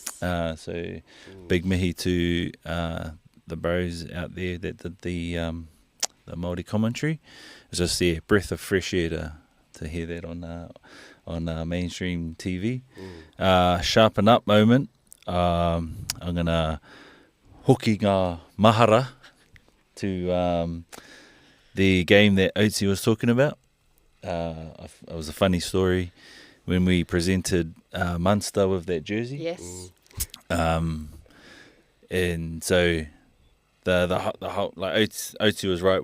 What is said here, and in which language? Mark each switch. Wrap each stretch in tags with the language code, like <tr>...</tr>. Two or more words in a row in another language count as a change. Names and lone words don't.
<en>So big mihi to the bros out there that did the Māori commentary. It was just a breath of fresh air to hear that on mainstream TV. Sharpen up moment. I'm gonna</en> <mi>hoki ngā mahara</mi> <en>to the game that Otsi was talking about. It was a funny story when we presented Munster with that jersey. Yes. And so the whole, like Otsi was right.</en>